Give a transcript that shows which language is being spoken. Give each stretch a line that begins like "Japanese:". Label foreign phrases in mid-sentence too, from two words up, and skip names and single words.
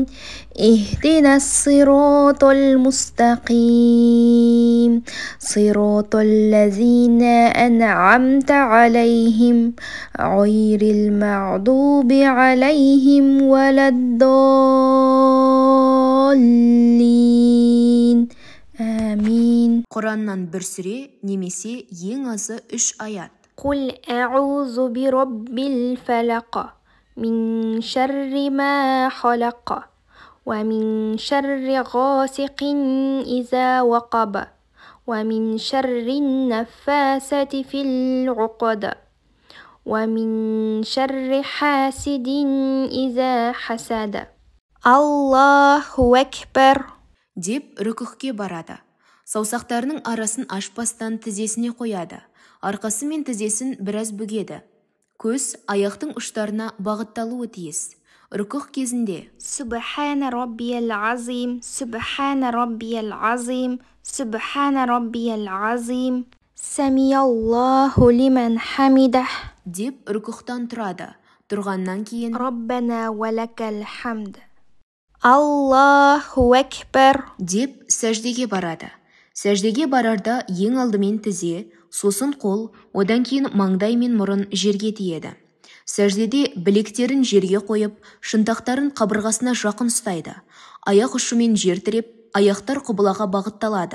Arabic: اهدنا الصراط المستقيم صراط الذين أنعمت عليهم غير المغضوب عليهم ولا الضالين آمين.
Kazakh: Құраннан бір сүре немесе ең азы 3 аят.
Arabic: قل أعوذ برب الفلق من شر ما خلق ومن شر غاسق إذا وقب ومن شر النفاسة في العقد ومن شر حاسد إذا حسد. الله أكبر
Kazakh: деп рүкүхке барады. Саусақтарының арасын ашпастан тізесіне қояды. Арқасы мен тізесін біраз бүгеді. Көз аяқтың ұштарына бағытталуы тиіс. Рүкүх кезінде
Arabic: سبحان ربي العظيم، سبحان ربي العظيم، سبحان ربي العظيم، سمع الله لمن حمده
Kazakh: деп рүкүхтан тұрады. Тұрғаннан кейін
Arabic: ربنا ولك الحمد. الله أكبر
Kazakh: деп сәждеге барады. Сәждеге барарда ең алдымен тізе, сосын қол, одан кейін маңдай мен мұрын жерге тиеді. Сәждеде білектерін жерге қойып, шынтақтарын қабырғасына жақын ұстайды. Аяқ ұшымен жер тіреп, аяқтар құбылаға бағытталады.